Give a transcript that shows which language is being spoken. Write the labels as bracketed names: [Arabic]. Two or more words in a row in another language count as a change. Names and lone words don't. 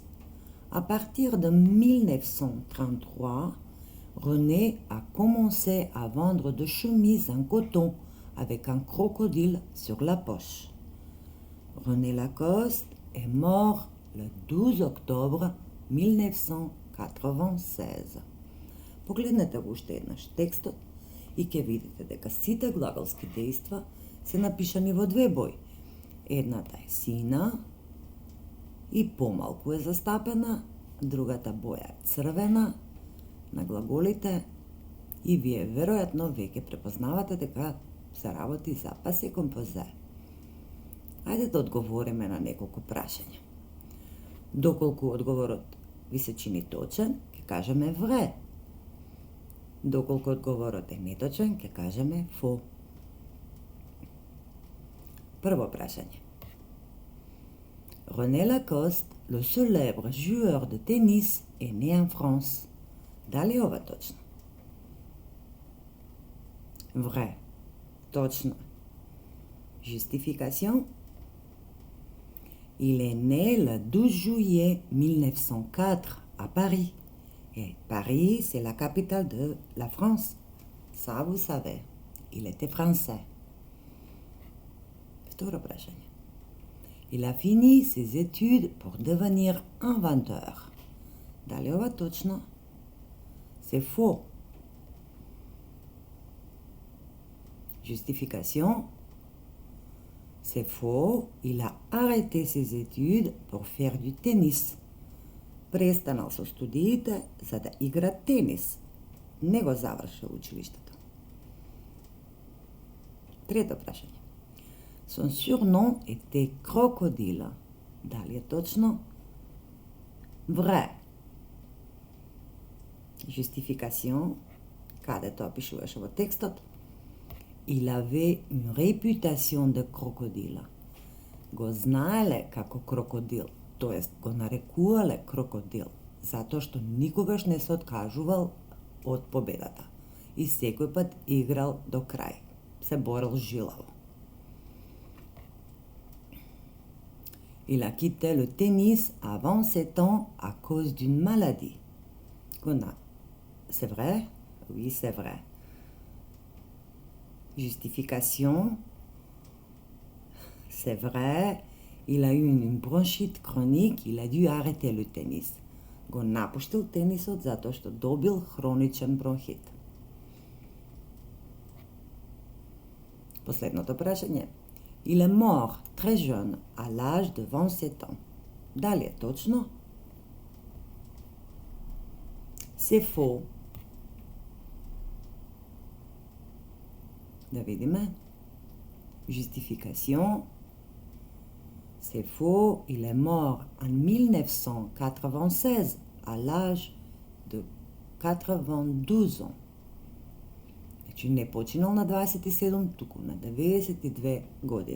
[French] À partir de 1933, René a commencé à vendre des chemises en coton avec un crocodile sur la poche. René Lacoste est mort le 12 octobre 1996. [Macedonian] Погледнете го уште еднаш текстот и ќе видите дека сите глаголски дејства се напишани во две бои. Едната е сина и помалку е застапена, другата боја е црвена на глаголите и вие веројатно веќе препознавате дека се работи за [French] passé composé. [Macedonian] Ајде да одговориме на неколку прашања. Доколку одговорот ви се чини точен, ќе кажеме vrai. Доколку одговорот е неточен, ќе кажеме faux. Прво прашање. [French] René Lacoste, le célèbre joueur de tennis, est né en France. [Macedonian] Дали ова точно? [French] Vrai. [Macedonian] Точно. Justification. [French] Il est né le 12 juillet 1904 à Paris. Et Paris, c'est la capitale de la France. Ça, vous savez. Il était français. [Macedonian] Второ прашање. [French] Il a fini ses études pour devenir inventeur. [Macedonian] Дали ова точно? [French] C'est faux. Justification. C'est faux, il a arrêté ses études pour faire du tennis. [Macedonian] Престанал со студиите за да игра тенис. Не го завршил училиштето. Трето прашање. [French] Son surnom était Crocodile. [Macedonian] Дали е точно? [French] Vrai. Justification. [Macedonian] Каде тоа пишуваше во текстот? [French] Il avait une réputation de crocodile. [Macedonian] Го знаеле како крокодил. тоест го нарекувале крокодил, затоа што никогаш не се откажувал од победата и секој пат играл до крај, се борел жилаво. [French] Il a quitté le tennis avant 7 ans à cause d'une maladie. C'est vrai? Oui, c'est vrai. Justification. C'est vrai. Il a eu une bronchite chronique, il a dû arrêter le tennis. [Macedonian] Го напуштил тенисот затоа што добил хроничен бронхит. Последното прашање. [French] Il est mort très jeune, à l'âge de 27 ans. [Macedonian] Дали е точно? [French] C'est faux. [Macedonian] Да видиме. [French] Justification. C'est faux, il est mort en 1996 à l'âge de 92 ans. [Macedonian] Значи не починал на 27, туку на 92 години.